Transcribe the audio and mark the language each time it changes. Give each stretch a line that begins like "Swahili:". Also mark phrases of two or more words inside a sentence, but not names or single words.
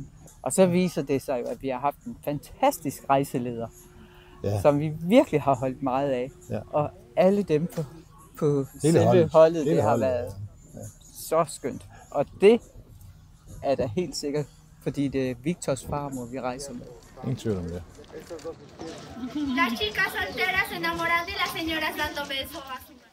Danish: Og så viser det sig jo, at vi har haft en fantastisk rejseleder, som vi virkelig har holdt meget af. Ja. Og alle dem på selve holdet, det har været så skønt. Og det er da helt sikkert, fordi det er Victors farmor, vi rejser med. Ingen tvivl om det.
Spanish: Las chicas solteras se enamoran de las señoras dando besos.